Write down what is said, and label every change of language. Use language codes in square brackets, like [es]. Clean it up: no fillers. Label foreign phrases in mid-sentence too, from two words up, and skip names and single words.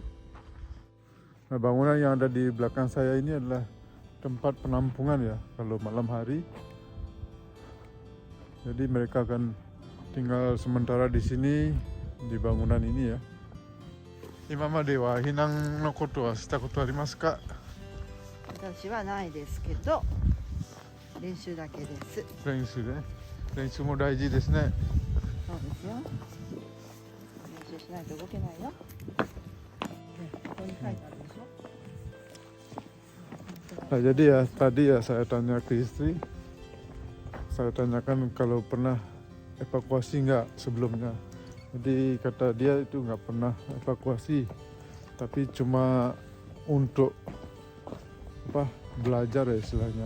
[id] Nah, bangunan yang ada di belakang saya ini adalah tempat penampungan ya, kalau malam hari. Jadi mereka akan tinggal sementara di sini di bangunan ini ya. [ja] 今まで避難のことはしたことありますか? 私はないですけど、練習だけです。練習ね。練習も大事ですね。そうですよ。練習しないと動けないよ。ね、ここに書いてあるでしょ。 [id] Nah, jadi ya tadi ya saya tanya ke istri, saya tanyakan kalau pernah evakuasi nggak sebelumnya. Jadi kata dia itu nggak pernah evakuasi, tapi cuma untuk belajar ya istilahnya.